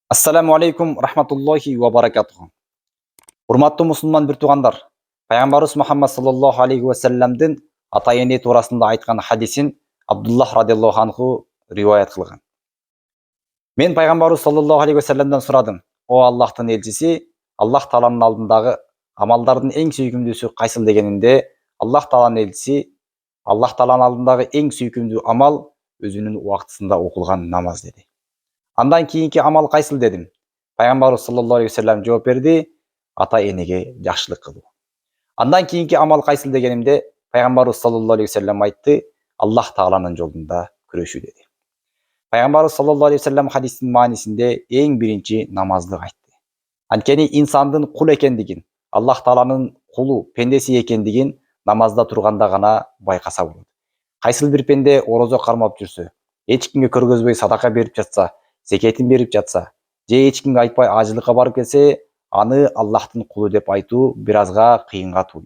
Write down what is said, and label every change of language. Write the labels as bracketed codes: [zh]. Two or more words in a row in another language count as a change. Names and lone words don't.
[ar] السلام عليكم رحمة الله وبركاته. [ky] Урматтуу мусулман бир туугандар, пайгамбарыбыз Мухаммад [ar] صلى الله عليه وسلم [ky] ата эне туурасында айткан хадисин Абдуллах [ar] رضي الله عنه [ky] риваят кылган. Мен пайгамбарыбыз [ar] صلى الله عليه وسلم [ky] сурадым: "О Аллахтын элчиси, Аллах тааланын алдындагы амалдардын эң сүйкүмдүүсү кайсыл?" дегенинде, Аллах тааланын элчиси Аллах тааланын алдындагы эң сүйкүмдүү амал өзүнүн убактысында окулган намаз деди. Андан кийинки амал кайсыл дедим. Пайгамбарыбыз [ar] صلى الله عليه وسلم [ky] жооп берди: ата энеге жакшылык кылуу. Андан кийинки амал кайсыл дегенимде, пайгамбарыбыз [ar] صلى الله عليه وسلم [ky] айтты: Аллах тааланын жолунда күрөшүү деди. Пайгамбарыбыз [ar] صلى الله عليه وسلم [ky] хадистин маанисинде эң биринчи намазды айтты. Анткени инсандын кул экендигин, Аллах тааланын кулу, пендеси экендигин намазда турганда гана байкаса болот. Кайсыл бир пенде орозо кармап жүрсө, эч кимге көргөзбөй садака берип жатса, зекетин берип жатса, же эч кимге айтпай ажылыкка барып келсе, аны Аллахтын кулу деп айтуу бир азга кыйынга туйт.